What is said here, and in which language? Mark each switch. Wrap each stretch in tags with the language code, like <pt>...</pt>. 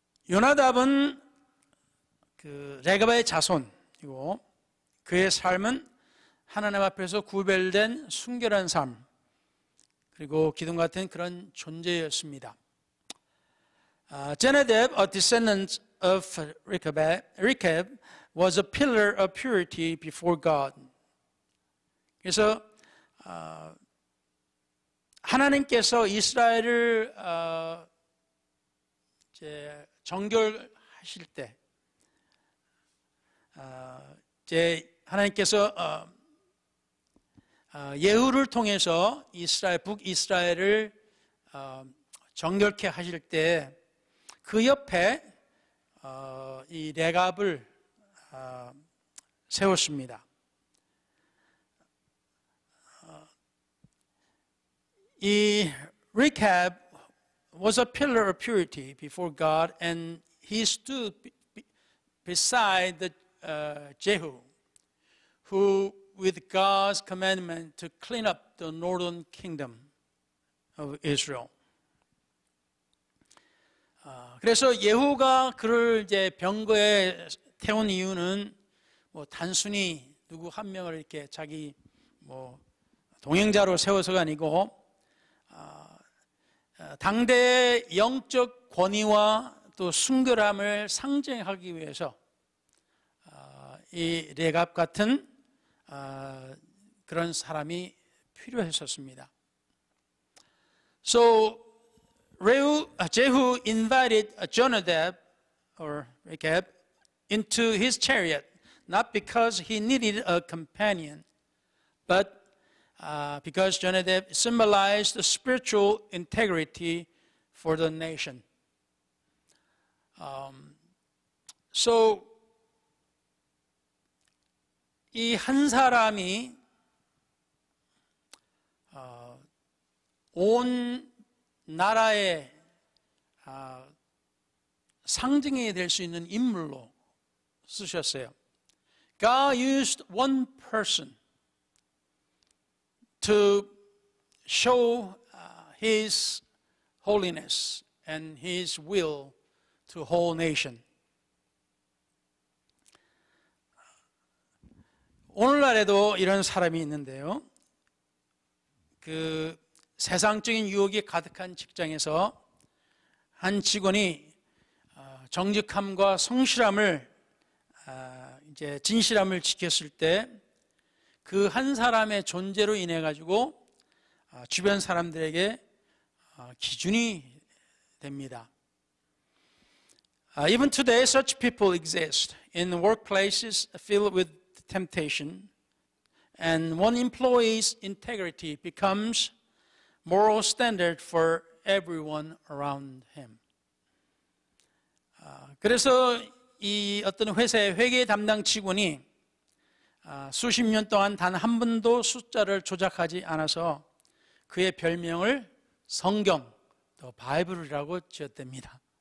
<ko>요나답은 그 레갑의 자손이고 그의 삶은 하나님 앞에서 구별된 순결한 삶, 그리고 기둥 같은 그런 존재였습니다.</ko> <en>Jonadab, a descendant of Rechab, was a pillar of purity before God.</en> <ko>그래서 하나님께서 이스라엘을 이제 정결하실 때, 이제 하나님께서 예후를 통해서 북이스라엘을 정결케 하실 때 그 옆에 이 레갑을 세웠습니다.</ko> <en>이 Rechab was a pillar of purity before God, and he stood beside Jehu, who, with God's commandment, to clean up the northern kingdom of Israel.</en> <ko>그래서 예후가 그를 이제 병거에 태운 이유는 뭐 단순히 누구 한 명을 이렇게 자기 뭐 동행자로 세워서가 아니고 당대의 영적 권위와 또 순결함을 상징하기 위해서 이 레갑 같은 그런 사람이 필요했었습니다.</ko> <en>So Jehu invited Jonadab or Rechab into his chariot, not because he needed a companion, but because Jonadab symbolized the spiritual integrity for the nation.</en> <ko>So 이 한 사람이 온 나라의 상징이 될 수 있는 인물로 쓰셨어요.</ko> <en>God used one person to show His holiness and His will to the whole nation.</en> <ko>오늘날에도 이런 사람이 있는데요. 그 세상적인 유혹이 가득한 직장에서 한 직원이 정직함과 성실함을 이제 진실함을 지켰을 때 그 한 사람의 존재로 인해 가지고 주변 사람들에게 기준이 됩니다.</ko> <en>Even today, such people exist in workplaces filled with temptation, and one employee's integrity becomes moral standard for everyone around him.</en> <ko>그래서 이 어떤 회사의 회계 담당 직원이 수십 년 동안 단 한 번도 숫자를 조작하지 않아서 그의 별명을 성경, 더 바이블이라고 지었답니다.</ko>